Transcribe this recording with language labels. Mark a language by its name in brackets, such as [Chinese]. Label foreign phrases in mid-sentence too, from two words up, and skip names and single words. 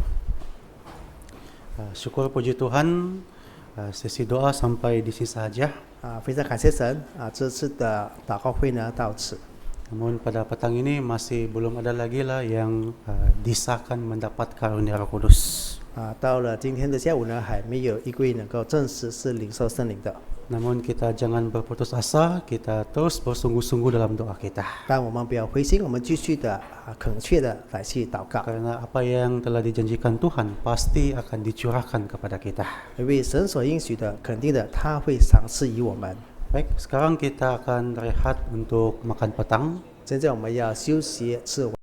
[Malay] Syukur puji Tuhan, sesi doa sampai di sini saja. [Chinese] 非常感谢神这次的祷告会呢到此。 [Malay] Namun pada petang ini masih belum ada lagi lah yang disahkan mendapat karunia Roh Kudus. [Chinese] 到了今天的下午呢，还没有一位能够证实是领受圣灵的。 [Malay] Namun kita jangan berputus asa, kita terus bersungguh-sungguh dalam doa kita. [Chinese] 但我们不要灰心，我们继续的恳切的来去祷告， [Malay] Karena apa yang telah dijanjikan Tuhan pasti akan dicurahkan kepada kita. [Chinese] 因为神所应许的，肯定的他会赏赐于我们。 [Malay] Baik, sekarang kita akan rehat untuk makan petang. [Chinese] 现在我们要休息吃晚